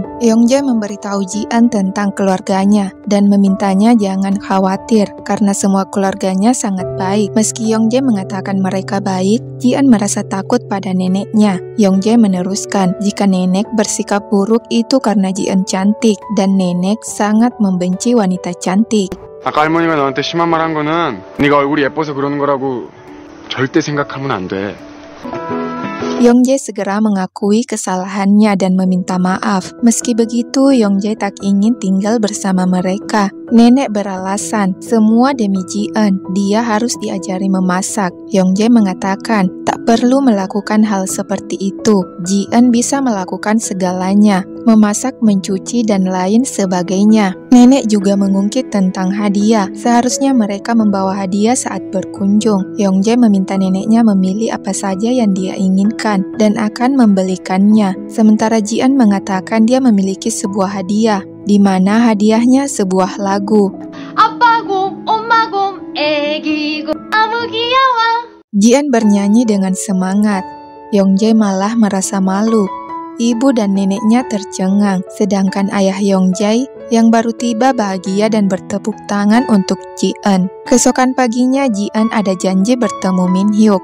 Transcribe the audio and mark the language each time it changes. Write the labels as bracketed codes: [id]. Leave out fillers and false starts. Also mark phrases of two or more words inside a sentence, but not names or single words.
[id] Youngjae memberitahu Ji-eun tentang keluarganya dan memintanya jangan khawatir karena semua keluarganya sangat baik. Meski Youngjae mengatakan mereka baik, Ji-eun merasa takut pada neneknya. Youngjae meneruskan jika nenek bersikap buruk itu karena Ji-eun cantik dan nenek sangat membenci wanita cantik. [ko] 아까 할머니가 너한테 심한 말 한 거는 네가 얼굴이 예뻐서 그러는 거라고 절대 생각하면 안 돼. [id] Youngjae segera mengakui kesalahannya dan meminta maaf. Meski begitu, Youngjae tak ingin tinggal bersama mereka. Nenek beralasan, semua demi Ji-eun, dia harus diajari memasak. Youngjae mengatakan, tak perlu melakukan hal seperti itu. Ji-eun bisa melakukan segalanya, memasak, mencuci, dan lain sebagainya. Nenek juga mengungkit tentang hadiah. Seharusnya mereka membawa hadiah saat berkunjung. Youngjae meminta neneknya memilih apa saja yang dia inginkan dan akan membelikannya. Sementara Ji-eun mengatakan dia memiliki sebuah hadiah, di mana hadiahnya sebuah lagu. [ko] 아빠 곰, 엄마 곰, 애기 곰, 아무 귀여워. [id] Jian bernyanyi dengan semangat. Yongjae malah merasa malu. Ibu dan neneknya tercengang, sedangkan ayah Yongjae yang baru tiba bahagia dan bertepuk tangan untuk Ji-eun. Keesokan paginya Ji-eun ada janji bertemu Min Hyuk.